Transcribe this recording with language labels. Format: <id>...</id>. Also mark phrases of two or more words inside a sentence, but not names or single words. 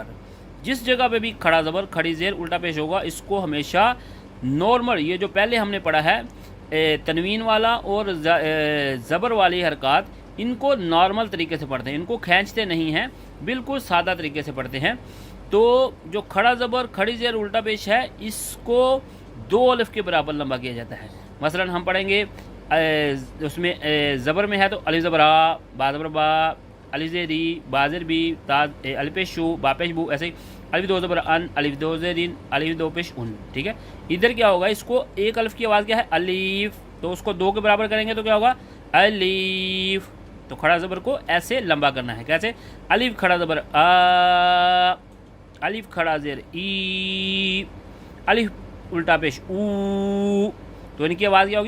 <ur>جس جگہ پہ بھی کھڑا زبر، کھڑی زیر، الٹا پیش ہوگا، اس کو ہمیشہ نارمل، یہ جو پہلے ہم نے پڑھا ہے تنوین والا اور زبر والی حرکات، ان کو نارمل طریقے سے پڑھتے ہیں، ان کو کھینچتے نہیں ہیں، بالکل سادہ طریقے سے پڑھتے ہیں۔ تو جو کھڑا زبر، کھڑی زیر، الٹا پیش ہے، اس کو 2 الف کے برابر لمبا کیا جاتا ہے۔ مثلا ہم پڑھیں گے اس میں زبر میں ہے تو الف زبر آ، با زبر با، الف زیر ای، با زیر بی، تا الف پیش شو، با پیش بو، ایسے ہی الف دو زبر ان، الف دو زیر ان، الف دو پیش ان، ٹھیک ہے۔ ادھر کیا ہوگا؟ اس کو ایک الف کی آواز کیا ہے؟ الف، تو اس کو 2 کے برابر کریں گے تو کیا ہوگا؟ الف۔ تو کھڑا زبر کو ایسے لمبا کرنا ہے، کیسے؟ الف کھڑا زبر آ، الف کھڑا زیر ای، الف الٹا پیش او، تو ان کی آواز کیا ہوگی؟</ur>